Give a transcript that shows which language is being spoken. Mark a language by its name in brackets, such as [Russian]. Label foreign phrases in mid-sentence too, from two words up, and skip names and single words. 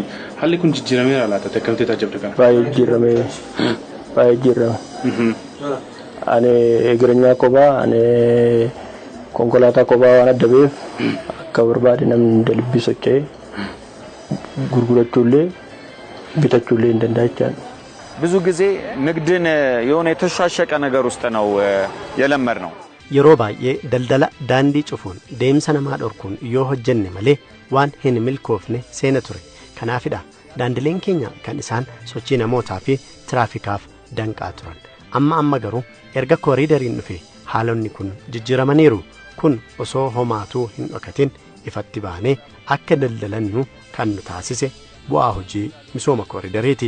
[Oromo] Haalli kun jijjiirameera laata akkamitti tajaajilta kana? Baay'ee jijjiirame. Ani egereenyaa kophaa ani konkolaataa kophaa waan adda beef akka barbaade namni dalbii socho'ee gurgurachuullee bitachuullee hin danda'achaan [Amharic] ብዙ ጊዜ ንግድን የሆነ የተሻሸቀ ነገር ውስጥ ነው የለመድነው [Oromo] yeroo baay'ee daldala daandii cufuun deemsa namaa dhorkuun yoo hojjenne malee waan hin milkoofne seena ture kanaafidha daandileen keenya kan isaan sochii namootaa fi tiraafikaaf danqaa turan amma garuu erga kooriidariin dhufe haalonni kun jijjiiramaniiru kun osoo homaatuu hin dhokatin ifatti baanee akka daldalannu kan nu taasise bu'aa hojii misooma kooriidariiti.